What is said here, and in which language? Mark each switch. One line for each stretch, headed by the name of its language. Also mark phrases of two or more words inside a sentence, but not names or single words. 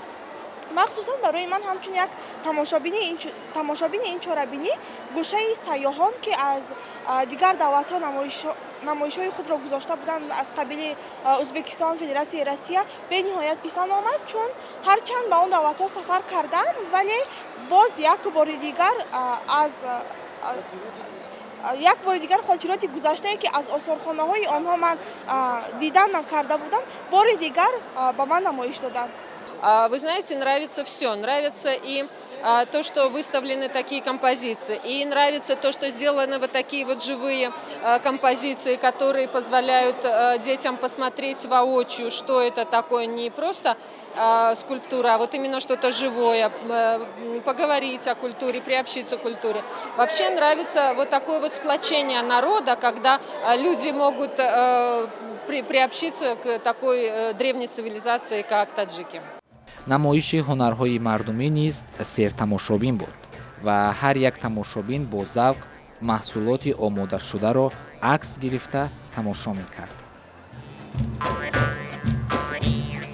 Tajik: махсусан барои ман ҳамчун як тамошобини ин чорабинӣ гӯшаи сайёҳон ки аз дигар давлатҳо намоишҳои худро гузошта буданд аз қабили Ӯзбекистон, Федератсияи Россия бениҳоят писанд омад, чун ҳарчанд ба он давлатҳо сафар кардам, вале боз як бори дигар хотироти гузаштае ки аз осорхонаҳои онҳо ман дидан карда будам, бори дигар ба ман намоиш доданд.
Russian: Вы знаете, нравится все. Нравится и то, что выставлены такие композиции, и нравится то, что сделаны вот такие вот живые композиции, которые позволяют детям посмотреть воочию, что это такое, не просто скульптура, а вот именно что-то живое, поговорить о культуре, приобщиться к культуре. Вообще нравится вот такое вот сплочение народа, когда люди могут приобщиться к такой древней цивилизации, как таджики.
Tajik: намоиши ҳунарҳои мардумӣ низ сертамошобин буд ва ҳар як тамошобин бо завқ маҳсулоти омодашударо акс гирифта тамошо мекард.